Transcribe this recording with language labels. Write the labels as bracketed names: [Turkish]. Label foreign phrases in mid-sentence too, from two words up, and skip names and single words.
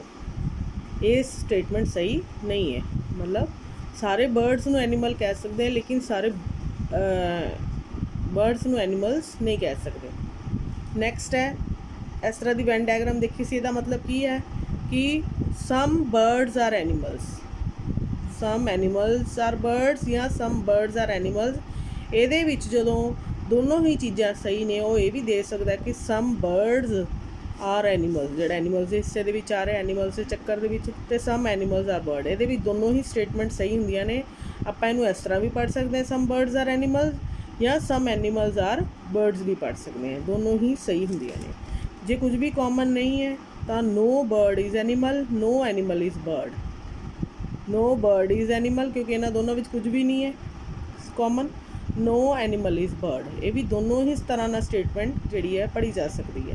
[Punjabi] ਇਹ ਸਟੇਟਮੈਂਟ ਸਹੀ ਨਹੀਂ ਹੈ। ਮਤਲਬ ਸਾਰੇ ਬਰਡਸ ਨੂੰ ਐਨੀਮਲ ਕਹਿ ਸਕਦੇ ਹਾਂ, ਲੇਕਿਨ ਸਾਰੇ ਬਰਡਸ ਨੂੰ ਐਨੀਮਲਸ ਨਹੀਂ ਕਹਿ ਸਕਦੇ। ਨੈਕਸਟ ਹੈ, ਇਸ ਤਰ੍ਹਾਂ ਦੀ [English] Venn diagram [Punjabi] ਦੇਖੀ ਸੀ, ਇਹਦਾ ਮਤਲਬ ਕੀ ਹੈ ਕਿ [English] some birds are animals, some animals are birds [Punjabi] ਜਾਂ [English] some birds are animals। [Punjabi] ਇਹਦੇ ਵਿੱਚ ਜਦੋਂ ਦੋਨੋਂ ਹੀ ਚੀਜ਼ਾਂ ਸਹੀ ਨੇ, ਉਹ ਇਹ ਵੀ ਦੇ ਸਕਦਾ ਕਿ [English] some birds are animals, [Punjabi] ਜਿਹੜਾ ਐਨੀਮਲਸ ਦੇ ਹਿੱਸੇ ਦੇ ਵਿੱਚ ਆ ਰਿਹਾ, ਐਨੀਮਲਸ ਦੇ ਚੱਕਰ ਦੇ ਵਿੱਚ, ਅਤੇ [English] some animals are bird। [Punjabi] ਇਹਦੇ ਵਿੱਚ ਦੋਨੋਂ ਹੀ ਸਟੇਟਮੈਂਟ ਸਹੀ ਹੁੰਦੀਆਂ ਨੇ। ਆਪਾਂ ਇਹਨੂੰ ਇਸ ਤਰ੍ਹਾਂ ਵੀ ਪੜ੍ਹ ਸਕਦੇ ਹਾਂ, [English] some birds are animals, [Punjabi] ਜਾਂ [English] some animals are birds [Punjabi] ਵੀ ਪੜ੍ਹ ਸਕਦੇ ਹਾਂ, ਦੋਨੋਂ ਹੀ ਸਹੀ ਹੁੰਦੀਆਂ ਨੇ। ਜੇ ਕੁਝ ਵੀ ਕਾਮਨ ਨਹੀਂ ਹੈ ਤਾਂ [English] no bird is animal, no animal is bird, no bird is animal, [Punjabi] ਕਿਉਂਕਿ ਇਹਨਾਂ ਦੋਨੋਂ ਵਿੱਚ ਕੁਝ ਵੀ ਨਹੀਂ ਹੈ ਕਾਮਨ, [English] no animal is bird. [Punjabi] ਇਹ ਵੀ ਦੋਨੋਂ ਹੀ ਇਸ ਤਰ੍ਹਾਂ ਨਾਲ ਸਟੇਟਮੈਂਟ ਜਿਹੜੀ ਹੈ ਪੜ੍ਹੀ ਜਾ ਸਕਦੀ ਹੈ।